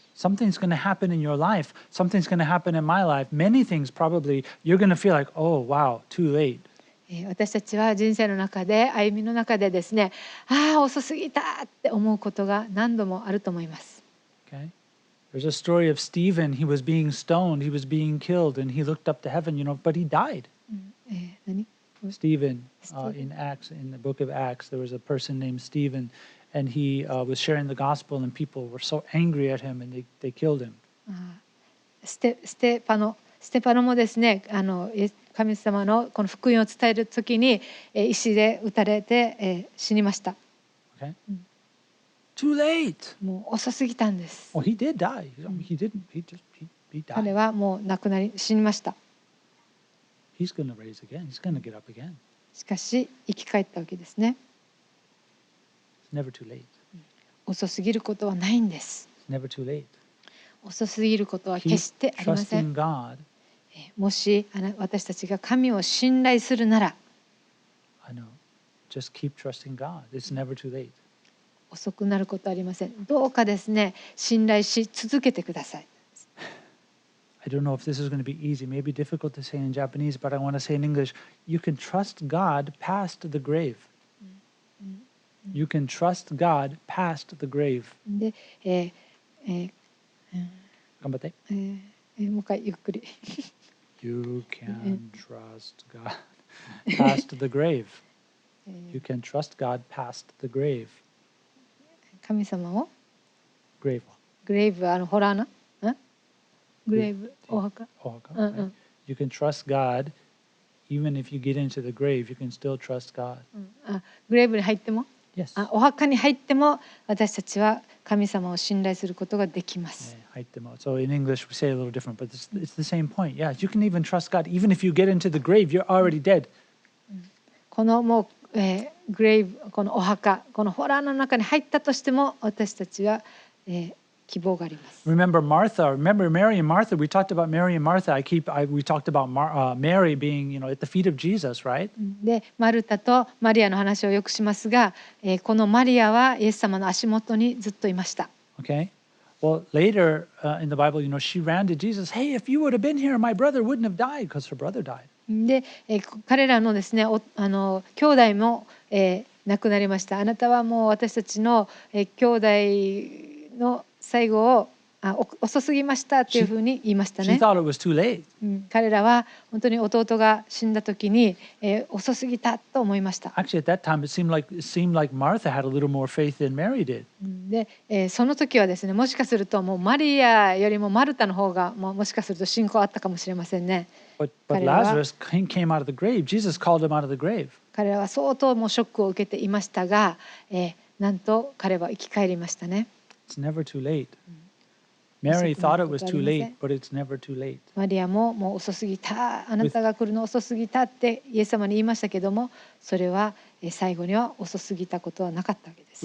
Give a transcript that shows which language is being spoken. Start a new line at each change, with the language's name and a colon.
English: Something's going to happen in your life. Something's going to happen in my life. Many things probably you're going to feel like, oh, wow, too late.
Japanese: 私たちは人生の中で歩みの中でですね、遅すぎたって思うことが何度もあると思います。
English: Okay? There's a story of Stephen. He was being stoned. He was being killed. And he looked up to heaven, but he died.
Japanese: 何
English: Stephen, in the book of Acts, there was a person named Stephen. And he was sharing the gospel. And people were so angry at him. And they killed him.
Japanese: ステパノもですね、神様のこの福音を伝えるときに石で撃たれて死にました。
English: Okay? Too late.
Japanese: もう遅すぎたんです。
English: Well, he did die. He didn't. He
Japanese: 彼
English: died.
Japanese: はもう死にました。
English: He's going to raise again. He's going to get up again.
Japanese: しかし生き返ったわけですね。
English: It's never too late.
Japanese: 遅すぎることはないんです。
English: It's never too late.
Japanese: 遅すぎることは決
English: Keep
Japanese: してありませ
English: trusting
Japanese: ん。
English: God.
Japanese: もし私たちが神を信頼するなら
English: I know. Just keep trusting God. It's never too late.
Japanese: 遅くなることはありません。どうかですね、信頼し続けてください。
English: I don't know if this is going to be easy, maybe difficult to say in Japanese, but I want to say in English, you can trust God past the grave. You can trust God past the grave.
Japanese: で、頑張って。もう一回ゆっくり。
English: You can trust God past the grave. You can trust God past the grave.
Japanese: 神様を
English: Grave.
Japanese: グレイブホラーなグレイブお墓
English: Right? You can trust God even if you get into the grave. You can still trust God.
Japanese: グレイブに入っても
English: Yes.
Japanese: お墓に入っても私たちは神様を信頼することができます。
English: So in English we say it a little different, but it's the same point. Yeah, you can even trust God. Even if you get into the grave, you're already dead.
Japanese: このもう、グレイブこのお墓このホラーの中に入ったとしても私たちは、希望があります。
English: Remember Mary and Martha. We talked about Mary and Martha. We talked about Mary being, at the feet of Jesus, right?
Japanese: でマルタとマリアの話をよくしますが、このマリアはイエス様の足元にずっといました。
English: Okay. Well, later in the Bible, she ran to Jesus. Hey, if you would have been here, my brother wouldn't have died because her brother died.
Japanese: で、彼らのですね兄弟も、亡くなりました。あなたはもう私たちの、兄弟の最後を遅すぎましたっていうふうに言いましたね。
English: She thought it was too late.
Japanese: 彼らは本当に弟が死んだ時に、遅すぎたと思いました。
English: Actually, at that time, it seemed like Martha had a little more faith than Mary did.
Japanese: で、その時はですねもしかするともうマリアよりもマルタの方がもしかすると信仰あったかもしれませんね。
English: But Lazarus came out of the grave. Jesus called him out of the grave.
Japanese: 彼らは相当もうショックを受けていましたが、なんと彼は生き返りましたね。
English: It's never too late. Mary thought it was too late, but it's never too late.
Japanese: マリアももう遅すぎた、あなたが来るの遅すぎたってイエス様に言いましたけども、それは最後には遅すぎたことはなかったわけです。